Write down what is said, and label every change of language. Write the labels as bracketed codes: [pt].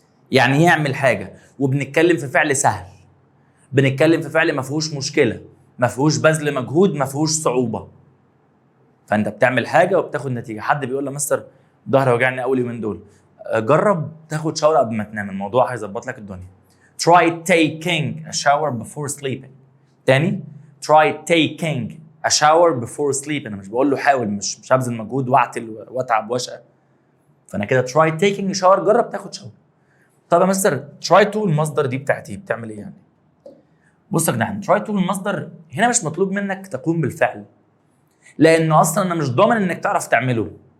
[ar] يعني يعمل حاجة، وبنتكلم في فعل سهل، بنتكلم في فعل ما فيهوش مشكلة، ما فيهوش بذل مجهود، ما فيهوش صعوبة. فانت بتعمل حاجة وبتاخد نتيجة. حد بيقول له مستر ظهري وجعني اول يومين دول، جرب تاخد شاور قبل ما تنام، الموضوع هيظبط لك الدنيا. [en] try taking a shower before sleeping. [ar] تاني، [en] try taking a shower before sleep. [ar] انا مش بقول له حاول، مش هبذل مجهود واعتل واتعب واشقى. فانا كده [en] try taking a shower، [ar] جرب تاخد شاور. طب يا مستر try to المصدر دي بتاعتي بتعمل ايه يعني؟ بص يا جدعان، try to المصدر هنا مش مطلوب منك تقوم بالفعل، لانه اصلا انا مش ضامن انك تعرف تعمله.